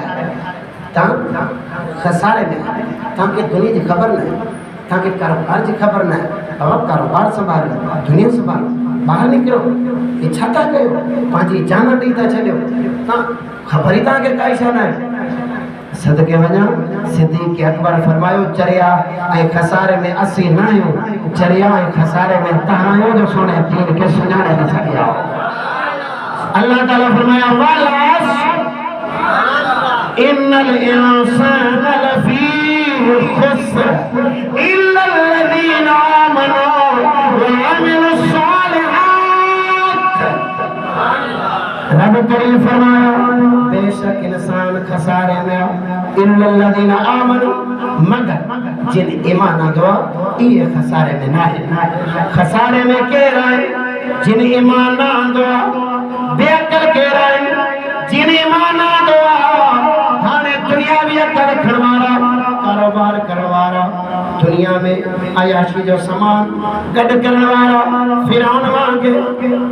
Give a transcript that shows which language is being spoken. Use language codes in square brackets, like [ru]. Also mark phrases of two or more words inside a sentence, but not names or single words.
[sd] आहियो तव्हां खसारे में तव्हांखे दुनिया जी ख़बर न आहे तव्हांखे कारोबार जी ख़बर न आहे बाबा कारोबार संभालियो दुनिया संभालियो ॿाहिरि निकिरो हे छा था कयो पंहिंजी जान ॾेई था छॾियो तव्हां ख़बर ई तव्हांखे काई शइ न आहे सदके वञा सिद्दीक़ अकबर फरमायो चरिया ऐं खसारे में असीं न आहियूं चरिया ऐं खसारे में तव्हां आहियो जो सोने दीन खे सुञाणे न सघिया अल्लाह ताला फरमाया वालास [ar] إن الإنسان لفي خسر إلا الذين آمنوا وعملوا الصالحات [sd] रब करीम फरमाया बेशक इंसान खसारे में [ar] إلا الذين آمنوا [sd] मगर जिन ईमान आंदो [ur] یہ خسارے میں نا ہے [sd] खसारे में केर आहे जिन ईमान ना आंदो बेअकल केर आहे जिन ईमान आंदो हाणे दुनियावी अकल रखण वारा कारोबार करण वारा दुनिया में अयाशी जो सामान गॾु करण वारा फिरौन वांगुरु